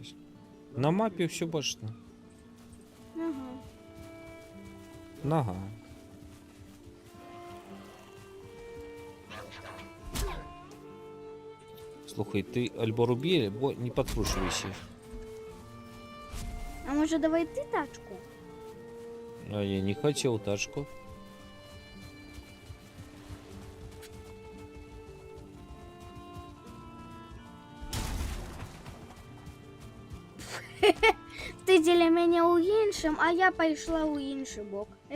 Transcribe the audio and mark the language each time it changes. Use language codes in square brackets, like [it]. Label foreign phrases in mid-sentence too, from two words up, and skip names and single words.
[be] На мапе ўсё бачна. Ага. Нага. Слухай, ты альбо рубі, альбо не подкручивайся. А може давай ты тачку? [ru] А я не хотел тачку. [be] Ти дзеля мяне ў іншым, а я пайшла ў іншы бок.